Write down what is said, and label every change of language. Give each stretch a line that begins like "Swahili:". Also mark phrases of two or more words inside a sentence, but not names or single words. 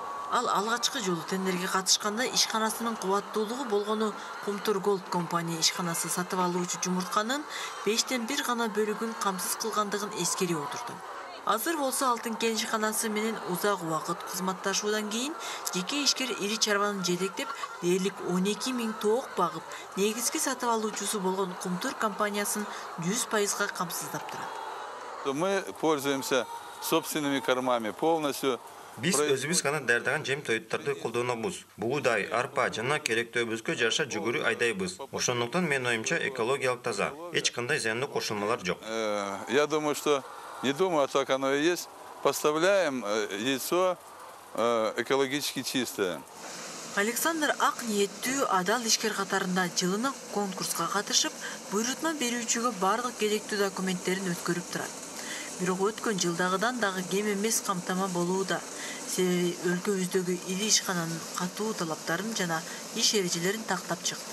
Kyrgyz: Ал алгачкы жолу тендерге катышканда ишканасынын кубаттуулугу болгону Кумтөр Голд компания ишканасы сатып алуучу жумуртканын 5тен 1 гана бөлүгүн камсыз кылгандыгын эскере отурду. Азыр болсо алтын кен ишканасы менен узак убакыт кызматташуудан кийин жеке ишкер ири чарбаны жетектеп, дээрлик 12 000 тоок багып, негизги сатып алуучусу болгон Кумтөр компаниясын 100% камсыздап турат.
Russian: Мы пользуемся собственными кормами полностью.
Kyrgyz: Биз өзүбүз гана даярдаган жем тоюттарды колдонобуз. Бугудай, арпа жана керектөөбүзгө жараша жүгүрү айдайбыз. Ошондуктан менин оюмча экологиялык таза. Эч кандай зыяндуу кошулмалар жок.
Russian: Я думаю, что не думаю, а так оно и есть. Поставляем яйцо экологически чистое.
Kyrgyz: Александр ак ниеттүү адал ишкер катарында жылына конкурска катышып, буйрутма берүүчүгө бардык керектүү документтерин өткөрүп турат. Бирок өткөн жылдагыдан дагы кем эмес камтама болууда. Себеби өлкөбүздөгү ири ишкананын катуу талаптарын жана иш эрежелерин тактап чыкты.